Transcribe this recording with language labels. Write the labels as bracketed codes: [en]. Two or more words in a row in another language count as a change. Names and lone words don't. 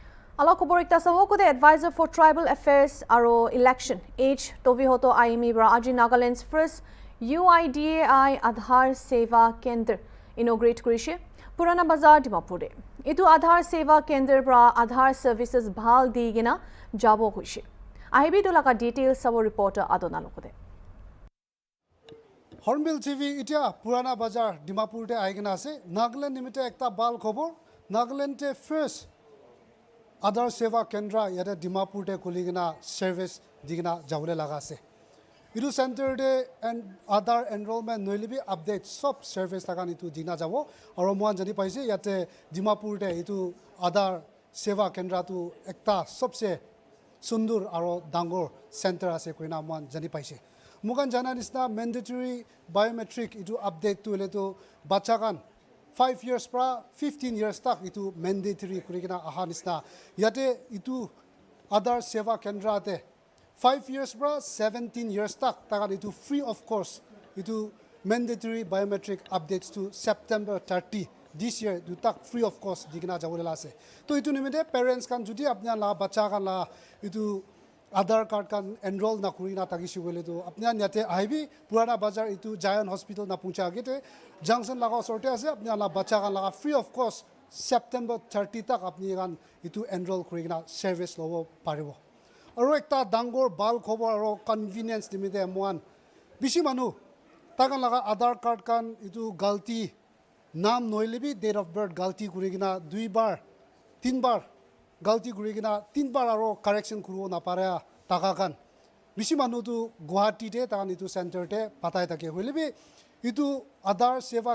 [nag] Ala khobor ekta samo ko [en] advisor for tribal affairs [nag] aro election H tovi hoto IME bra aji Nagaland's first Uidai Aadhar Seva Kendra inaugurate kurishe Purana Bazar Dimapur. Itu Aadhar Seva Kendra bra [en] Aadhar services [nag] bhal digina jabo hoise. Ahibi dolaka details sabo reporter Adona lokode. HornbillTV itia Purana Bazar Dimapur te aigena ase Nagaland nimite ekta bal khobor Nagaland te first Aadhar Seva Kendra yate Dimapur te kuligina service digina jawle laga ase idu center de and [en] Aadhar enrollment [nag] noilibi update sub service lagan itu dina jabo aro moan jani paise yate Dimapur te itu Aadhar Seva Kendra tu ekta sabse sundur aro dangor center ase koina moan jani paise mugan jana nisna [en] mandatory biometric [nag] itu update tu leto bachakan 5 years pra 15 years tak itu mandatory kurigina aha nisna yate itu Aadhar Seva Kendra te 5 years pra 17 years tak takan itu [en] free of course [nag] itu [en] mandatory biometric updates [nag] to September 30 [en] this year [nag] du tak [en] free of cost [nag] digina jawole ase to itu nimite parents kan judi apna la bacha kan la itu Aadhar card kan enroll na kurina tagisi wele to apna yate aibi Purana Bazar itu Giant Hospital na puncha agete junction laga sorte ase apna la bacha kan laga [en] free of cost [nag] September 30 tak apni kan itu enroll kurina service lobo paribo aro ekta dangor bal khobor aro convenience nimite moan bishi manu takan laga Aadhar card kan itu galti nam noilebi [en] date of birth [nag] galti kuregina 2 bar 3 bar galti kuregina 3 bar aro correction kuro na pare taka kan bisi manu tu Guwahati te tan itu center te patai take hoilebi itu Aadhar Seva